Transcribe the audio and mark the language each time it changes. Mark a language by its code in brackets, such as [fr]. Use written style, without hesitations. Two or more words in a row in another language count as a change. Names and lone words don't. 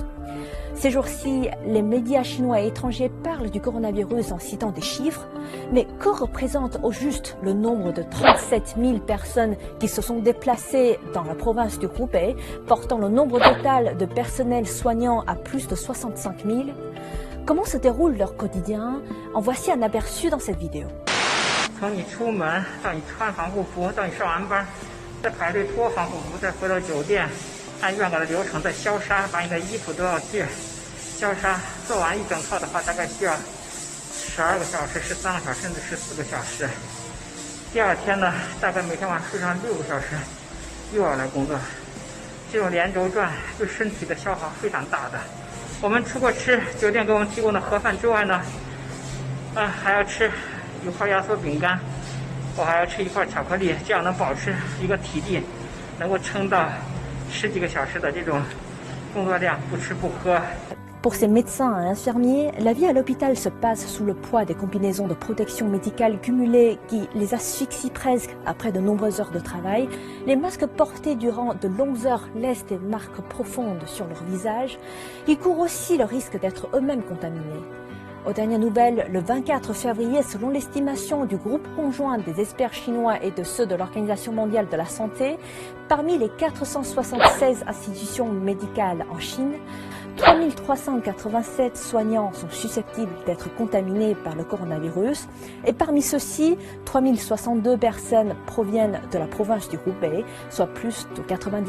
[fr] Ces jours-ci, les médias chinois et étrangers parlent du coronavirus en citant des chiffres, mais que représente au juste le nombre de 37 000 personnes qui se sont déplacées dans la province du Hubei, portant le nombre total de personnel soignant à plus de 65 000? Comment se déroule leur quotidien? En voici un aperçu dans cette vidéo. [zh] 从你出门到你穿防护服，到你上完班，再排队脱防护服，再回到酒店，按原来的流程再消杀，把你的衣服都要去消杀。做完一整套的话，大概需要12个小时、13个小时，甚至14个小时。第二天呢，大概每天晚上睡上6个小时，又要来工作。这种连轴转对身体的消耗非常大的。我们出国吃酒店给我们提供的盒饭之外呢，还要吃1块压缩饼干，我还要吃1块巧克力，这样能保持一个体力，能够撑到10几个小时的这种工作量，不吃不喝。 [fr] Pour ces médecins et infirmiers, la vie à l'hôpital se passe sous le poids des combinaisons de protection médicale cumulées qui les asphyxient presque après de nombreuses heures de travail. Les masques portés durant de longues heures laissent des marques profondes sur leur visage. Ils courent aussi le risque d'être eux-mêmes contaminés. Aux dernières nouvelles, le 24 février, selon l'estimation du groupe conjoint des experts chinois et de ceux de l'Organisation mondiale de la santé, parmi les 476 institutions médicales en Chine, 3387 soignants sont susceptibles d'être contaminés par le coronavirus et parmi ceux-ci, 3062 personnes proviennent de la province du Hubei, soit plus de 90%.